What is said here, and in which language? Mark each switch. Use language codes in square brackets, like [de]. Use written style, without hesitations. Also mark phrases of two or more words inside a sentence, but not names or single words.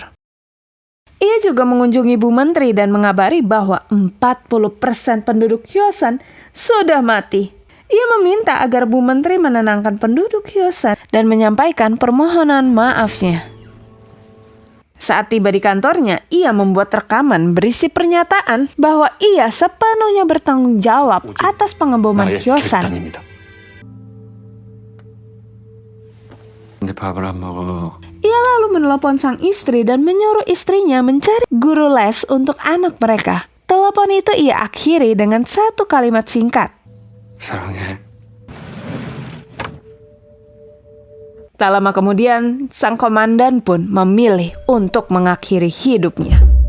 [id] Ia juga mengunjungi Bu Menteri dan mengabari bahwa 40% penduduk Hyosan sudah mati. Ia meminta agar Bu Menteri menenangkan penduduk Hyosan dan menyampaikan permohonan maafnya. Saat tiba di kantornya, ia membuat rekaman berisi pernyataan bahwa ia sepenuhnya bertanggung jawab atas pengeboman [ko] 나의 Hyosan. 결단입니다. 근데 밥을 안 먹어. [id] Ia lalu menelepon sang istri dan menyuruh istrinya mencari guru les untuk anak mereka. Telepon itu ia akhiri dengan satu kalimat singkat. [ko] 사랑해. [id] Tak lama kemudian, sang komandan pun memilih untuk mengakhiri hidupnya.